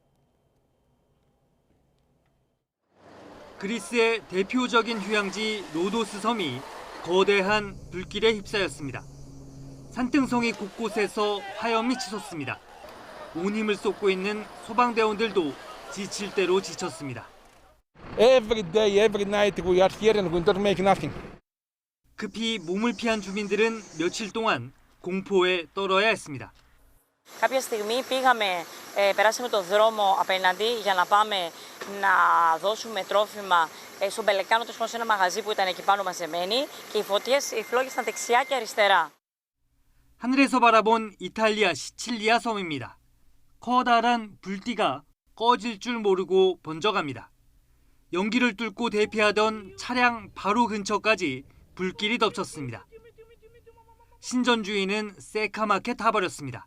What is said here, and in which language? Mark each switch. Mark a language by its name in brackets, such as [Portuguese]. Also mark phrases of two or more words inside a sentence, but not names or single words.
[Korean] 그리스의 대표적인 휴양지 로도스 섬이 거대한 불길에 휩싸였습니다. 산등성이 곳곳에서 화염이 치솟습니다. 온 힘을 쏟고 있는 소방대원들도 지칠 대로 지쳤습니다. [English] Every day, every night we are here and we don't make nothing. [Korean] 급히 몸을 피한 주민들은 며칠 동안 공포에 떨어야 했습니다. [Greek] Κάποια στιγμή περάσαμε το δρόμο απέναντι για να πάμε να δώσουμε τρόφιμα στον Πελεκάνο, τόσο σε ένα μαγαζί που ήταν εκεί πάνω μαζεμένοι και οι φλόγες ήταν δεξιά και αριστερά. [Korean] 하늘에서 바라본 이탈리아 시칠리아 섬입니다. 커다란 불띠가 꺼질 줄 모르고 번져갑니다. 연기를 뚫고 대피하던 차량 바로 근처까지 불길이 덮쳤습니다. 신전주의는 새카맣게 타버렸습니다.